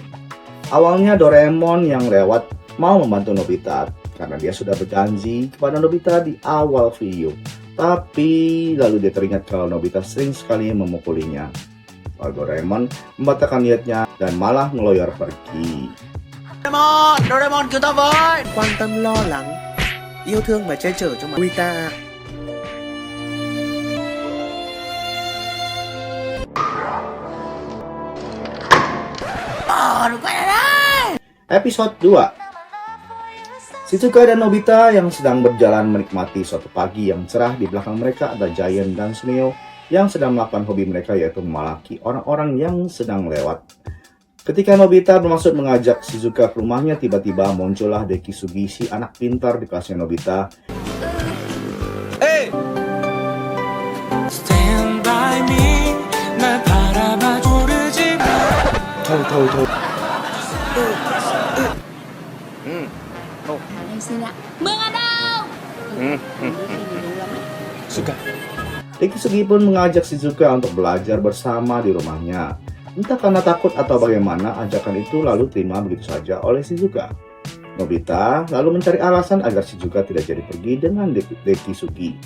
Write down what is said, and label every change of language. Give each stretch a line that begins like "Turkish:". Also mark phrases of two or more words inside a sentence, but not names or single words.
Indonesian: Awalnya Doraemon yang lewat mau membantu Nobita karena dia sudah berjanji kepada Nobita di awal video. Tapi lalu dia teringat kalau Nobita sering sekali memukulinya. Lalu Doraemon membatalkan niatnya dan malah ngeloyor pergi.
Vietnamese: Doraemon cứu tao với. Quan tâm lo lắng, yêu thương và che chở cho Nobita. Đừng quay lại đây.
Indonesian: Episode 2. Shizuka dan Nobita yang sedang berjalan menikmati suatu pagi yang cerah. Di belakang mereka ada Giant dan Suneo yang sedang melakukan hobi mereka yaitu memalaki orang-orang yang sedang lewat. Ketika Nobita bermaksud mengajak Shizuka ke rumahnya, tiba-tiba muncullah Deki Sugi, si anak pintar di kelasnya Nobita.
English: Stand by me,
Korean: 날 바라봐 주르지 마.
Vietnamese: Thôi. Em xin ạ. Mương ở đâu?
Indonesian: Suka. Deki Sugi pun mengajak Shizuka untuk belajar bersama di rumahnya. Entah karena takut atau bagaimana, ajakan itu lalu terima begitu saja oleh Shizuka. Nobita lalu mencari alasan agar Shizuka tidak jadi pergi dengan Deki Sugi.